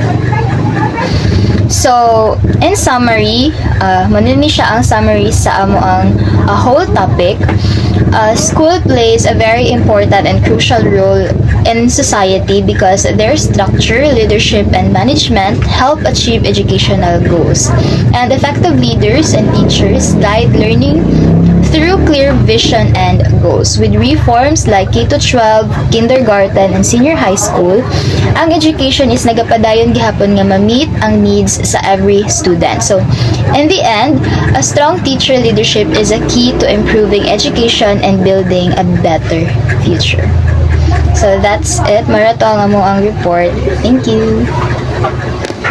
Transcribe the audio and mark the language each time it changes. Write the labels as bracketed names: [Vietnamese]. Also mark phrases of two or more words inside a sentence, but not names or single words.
[English] So, in summary, [Hiligaynon] manini siya ang summary sa amo ang [English] whole topic. School plays a very important and crucial role in society because their structure, leadership, and management help achieve educational goals. And effective leaders and teachers guide learning through clear vision and goals. With reforms like K-12, kindergarten, and senior high school, ang education is [Hiligaynon] nagapadayon gihapon nga ma-meet ang [English] needs sa every student. So, in the end, a strong teacher leadership is a key to improving education and building a better future. So, that's it. [Hiligaynon] Marato ang mo ang report. [English] Thank you.